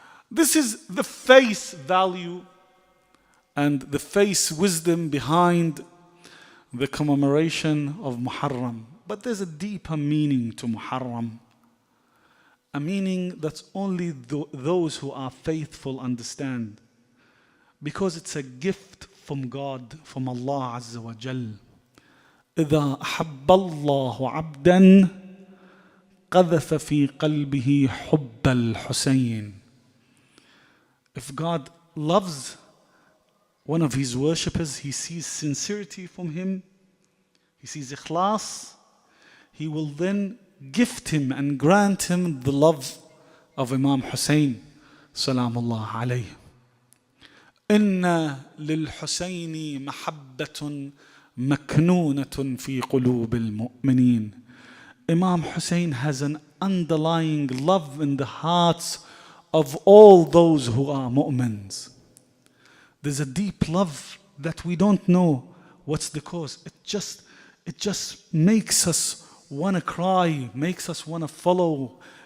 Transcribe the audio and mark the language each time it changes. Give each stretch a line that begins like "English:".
English: This is the face value and the face wisdom behind the commemoration of Muharram. But there's a deeper meaning to Muharram, a meaning that only those who are faithful understand, because it's a gift from God, from Allah Azza wa Jal.
Arabic: إذا أحب الله عبدا قذف في قلبه حب الحسين.
English: If God loves one of his worshippers, he sees sincerity from him, he sees ikhlas, he will then gift him and grant him the love of Imam Hussein salamullah alayhi.
Arabic: إن للحسين محبة مكنونة في قلوب المؤمنين.
English: Imam Hussein has an underlying love in the hearts of all those who are mu'mins. There's a deep love that we don't know what's the cause. It just makes us want to cry, makes us want to follow.